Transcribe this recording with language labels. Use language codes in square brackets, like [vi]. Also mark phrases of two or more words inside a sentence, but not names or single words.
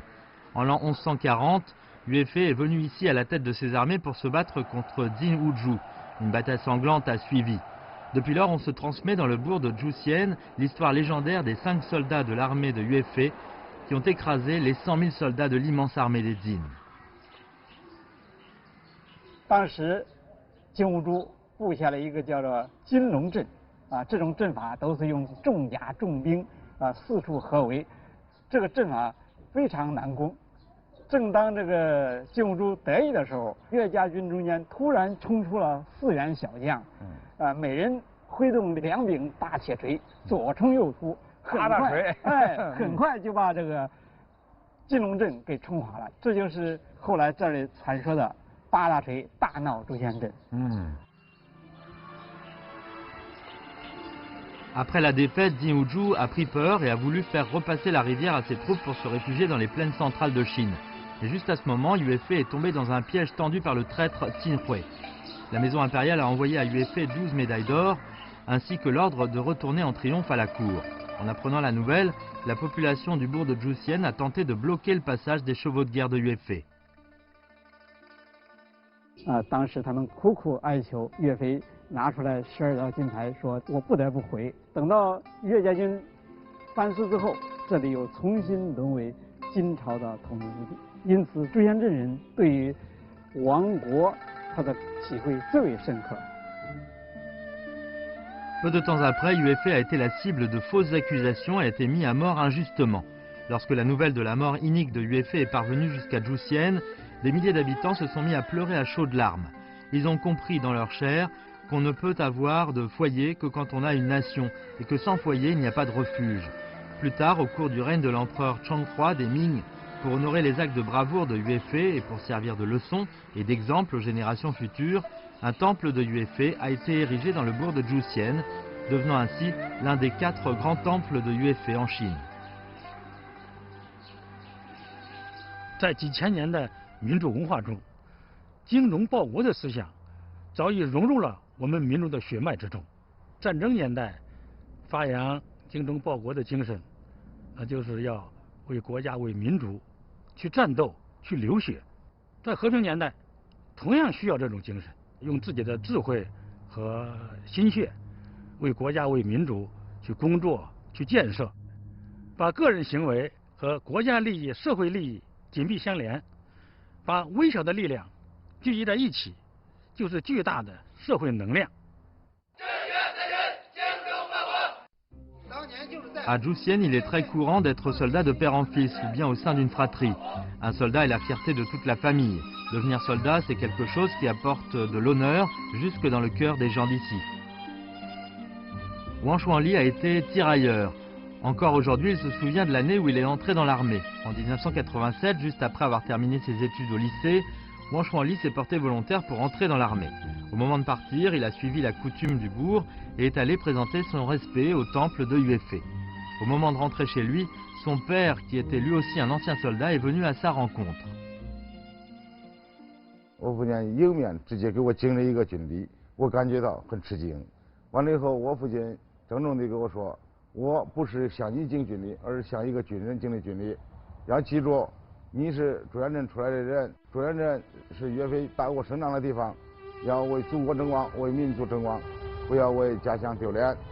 [fr] En l'an 1140, Yuefei est venu ici à la tête de ses armées pour se battre contre Jin Wuju, Une bataille sanglante a suivi. Depuis lors, on se transmet dans le bourg de Zhuxian l'histoire légendaire des 5 soldats de l'armée de Yue qui ont écrasé les 100 000 soldats de l'immense armée des Jin. [zh] 当时金兀术布下了一个叫做金龙阵，这种阵法都是用重甲重兵四处合围，这个阵法非常难攻。正当这个金兀术得意的时候，岳家军中间突然冲出了4员小将，每人挥动2柄大铁锤，左冲右突，很快就把这个金龙阵给冲垮了。这就是后来这里传说的8大锤大闹朱仙镇。 [fr] Après la défaite, Ding Wu a pris peur et a voulu faire repasser la rivière à ses troupes pour se réfugier dans les plaines centrales de Chine. Et juste à ce moment, Yue est tombé dans un piège tendu par le traître Qin Hui. La maison impériale a envoyé à Yue 12 médailles d'or, ainsi que l'ordre de retourner en triomphe à la cour. En apprenant la nouvelle, la population du bourg de Zhuxian a tenté de bloquer le passage des chevaux de guerre de Yue. [zh] 当时他们苦苦哀求岳飞拿出来12道金牌，说我不得不回。等到岳家军班师之后，这里又重新沦为金朝的统治之地。因此，朱仙镇人对于亡国他的体会最为深刻。 [fr] Peu de temps après, Yue a été la cible de fausses accusations et a été mis à mort injustement. Lorsque la nouvelle de la mort inique de Yue est parvenue jusqu'à Zhuxian, des milliers d'habitants se sont mis à pleurer à chaudes larmes. Ils ont compris dans leur chair qu'on ne peut avoir de foyer que quand on a une nation, et que sans foyer, il n'y a pas de refuge. Plus tard, au cours du règne de l'empereur Changhua des Ming, pour honorer les actes de bravoure de Yue et pour servir de leçon et d'exemple aux générations futures, un temple de Yue a été érigé dans le bourg de Zhuxian, devenant ainsi l'un des 4 grands temples de Yue en Chine. [zh] 在几千年的民主文化中，精忠报国的思想早已融入了我们民众的血脉之中。战争年代发扬精忠报国的精神，那就是要为国家、为民族去战斗、去流血。在和平年代，同样需要这种精神，用自己的智慧和心血，为国家、为民族去工作、去建设，把个人行为和国家利益、社会利益紧密相连，把微小的力量聚集在一起，就是巨大的社会能量。 [fr] À Zhuxian, il est très courant d'être soldat de père en fils ou bien au sein d'une fratrie. Un soldat est la fierté de toute la famille. Devenir soldat, c'est quelque chose qui apporte de l'honneur jusque dans le cœur des gens d'ici. Wang Shuangli a été tirailleur. Encore aujourd'hui, il se souvient de l'année où il est entré dans l'armée. En 1987, juste après avoir terminé ses études au lycée, Wang Shuangli s'est porté volontaire pour entrer dans l'armée. Au moment de partir, il a suivi la coutume du bourg et est allé présenter son respect au temple de Yue. Au moment de rentrer chez lui, son père, qui était lui aussi un ancien soldat, est venu à sa rencontre. [zh] 我父亲迎面直接给我敬了一个军礼，我感觉到很吃惊。完了以后，我父亲郑重地跟我说，我不是向你敬军礼，而是向一个军人敬的军礼。要记住，你是朱仙镇出来的人，朱仙镇是岳飞打过胜仗的地方，要为祖国争光，为民族争光，不要为家乡丢脸。